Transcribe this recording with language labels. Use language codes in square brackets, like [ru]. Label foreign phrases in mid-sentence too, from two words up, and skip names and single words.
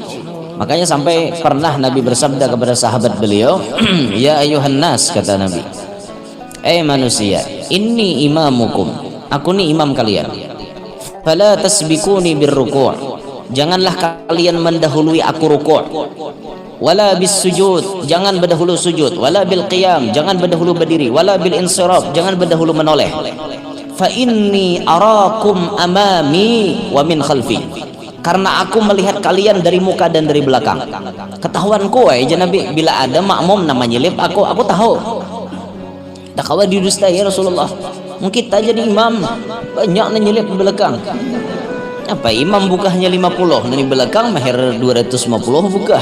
[id] Makanya sampai pernah Nabi bersabda kepada sahabat beliau, [ar] يا أيها الناس, [id] kata Nabi, manusia, [ar] إني إمامكم, [id] aku nih imam kalian. [ar] فلا تسبقوني بالركوع', [id] janganlah kalian mendahului aku ruku'. [ar] ولا بالسجود, [id] jangan berdahulu sujud. [ar] ولا بالقيام, [id] jangan berdahulu berdiri. [ar] ولا بالانصراف, [id] jangan berdahulu menoleh. [ar] فإني أراكم أمامي ومن خلفي, [id] karena aku melihat kalian dari muka dan dari belakang. [bjn] Ketahuanku aja Nabi, bila ada makmum nama nyelip aku tahu. Tak kawa didustai ya Rasulullah. Mungkin kita jadi imam banyak nyelip di belakang. Apa imam bukahnya 50, dari belakang mahir 250 buka.